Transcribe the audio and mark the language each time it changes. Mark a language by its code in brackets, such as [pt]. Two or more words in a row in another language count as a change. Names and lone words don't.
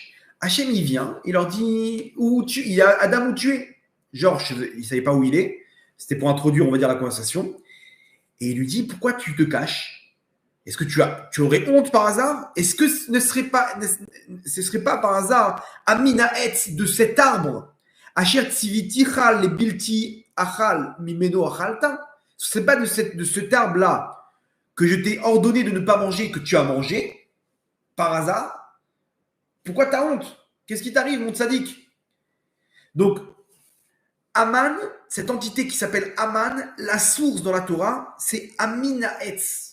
[fr] Hachem, il vient, il leur dit il y a Adam où tu es. Genre, il ne savait pas où il est. C'était pour introduire, on va dire, la conversation. Et il lui dit pourquoi tu te caches? Est-ce que tu aurais honte par hasard? Est-ce que ce ne serait pas par hasard [he] המן העץ [fr] de cet arbre? [he] אשר ציויתי חל לבלתי אכל ממנו אכלת? [fr] Ce ne serait pas de cet arbre-là que je t'ai ordonné de ne pas manger que tu as mangé par hasard? Pourquoi tu as honte? Qu'est-ce qui t'arrive, mon tzaddik? Donc, Aman, cette entité qui s'appelle Aman, la source dans la Torah, c'est [he] המן העץ.